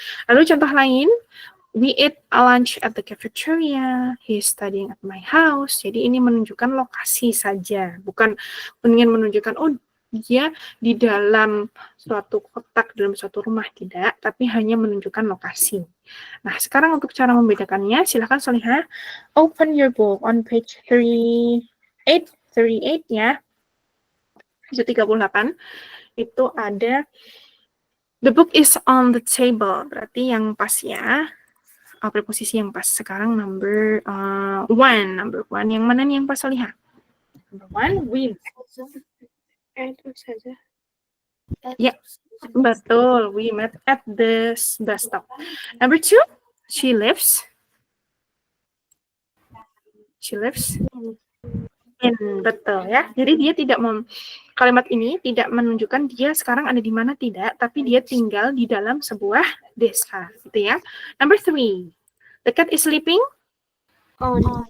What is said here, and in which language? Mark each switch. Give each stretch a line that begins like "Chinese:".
Indonesian: Lalu contoh lain,
English: we ate a lunch at the cafeteria. He's studying at my house.
Indonesian: Jadi ini menunjukkan lokasi saja, bukan ingin menunjukkan dia di dalam suatu kotak, dalam suatu rumah, tidak, tapi hanya menunjukkan lokasi. Nah, sekarang untuk cara membedakannya, silakan Solihah
English: open your book on page 38
Indonesian: ya. 38 itu ada
English: the book is on the table,
Indonesian: berarti yang pas ya, preposisi yang pas. Sekarang
English: number one
Indonesian: yang mana nih yang pas Solihah?
English: Number one, we.
Indonesian: Itu saja. Ya, betul.
English: We met at the bus stop. Number two, she lives in.
Indonesian: Betul ya. Jadi dia tidak kalimat ini tidak menunjukkan dia sekarang ada di mana, tidak, tapi dia tinggal di dalam sebuah desa, gitu ya.
English: Number three, the cat is sleeping on.